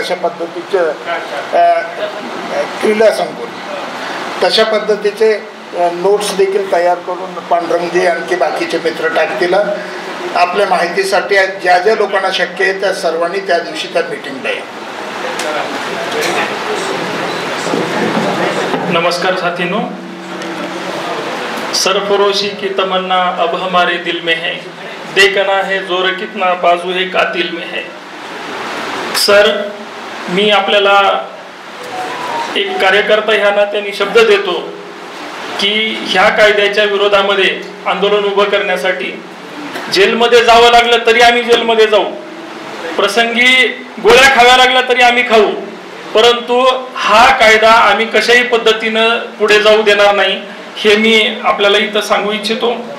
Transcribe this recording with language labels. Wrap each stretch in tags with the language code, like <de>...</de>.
<mr>तशा पद्धतीचं क्रीडा संकुल, तशा पद्धतीचे नोट्स देखील तयार करून पांडुरंगजी आणखी बाकीचे मित्र टाकतील. आपल्या माहितीसाठी ज्या ज्या लोकांना शक्य आहे त्या सर्वांनी त्या दिवशी त्या मीटिंगला या.</mr> <hi>नमस्कार साथियों, सरफरोशी की तमन्ना अब हमारे दिल में है, देखना है जोर कितना बाजू है कातिल में है.</hi> <mr>सर, मी आपल्याला एक कार्यकर्ता ह्या नात्याने शब्द देतो की ह्या कायद्याच्या विरोधामध्ये आंदोलन उभं करण्यासाठी जेलमध्ये जावं लागलं तरी आम्ही जेलमध्ये जाऊ, प्रसंगी गोळ्या खाव्या लागल्या तरी आम्ही खाऊ, परंतु हा कायदा आम्ही कशाही पद्धतीनं पुढे जाऊ देणार नाही हे मी आपल्याला इथं सांगू इच्छितो.</mr>